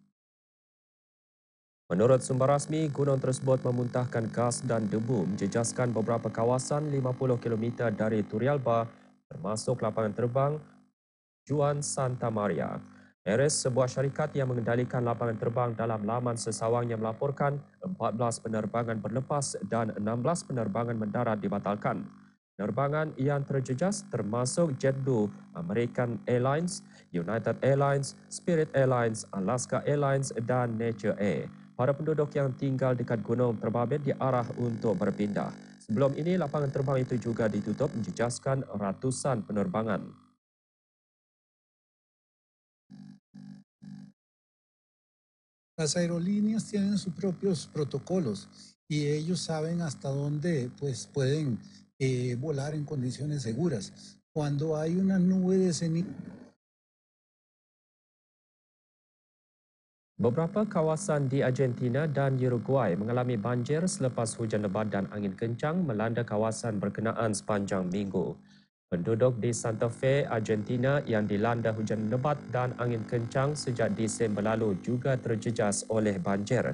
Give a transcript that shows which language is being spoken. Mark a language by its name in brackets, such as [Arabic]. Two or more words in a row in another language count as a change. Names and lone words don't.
[Malay] Menurut sumber rasmi, gunung tersebut memuntahkan gas dan debu menjejaskan beberapa kawasan 50 km dari Turrialba termasuk lapangan terbang Juan Santa Maria. Ares, sebuah syarikat yang mengendalikan lapangan terbang dalam laman sesawangnya melaporkan 14 penerbangan berlepas dan 16 penerbangan mendarat dibatalkan. Penerbangan yang terjejas termasuk JetBlue, American Airlines, United Airlines, Spirit Airlines, Alaska Airlines dan Nature Air. Para penduduk yang tinggal dekat gunung terbabit diarah untuk berpindah. Sebelum ini, lapangan terbang itu juga ditutup menjejaskan ratusan penerbangan. [Spanish] Las aerolíneas tienen sus propios protocolos y ellos saben hasta dónde pueden volar en condiciones seguras. Cuando hay una nube de ceniza. [Malay] Beberapa kawasan di Argentina dan Uruguay mengalami banjir selepas hujan lebat dan angin kencang melanda kawasan berkenaan sepanjang minggu. Penduduk di Santa Fe, Argentina yang dilanda hujan lebat dan angin kencang sejak Disember lalu juga terjejas oleh banjir.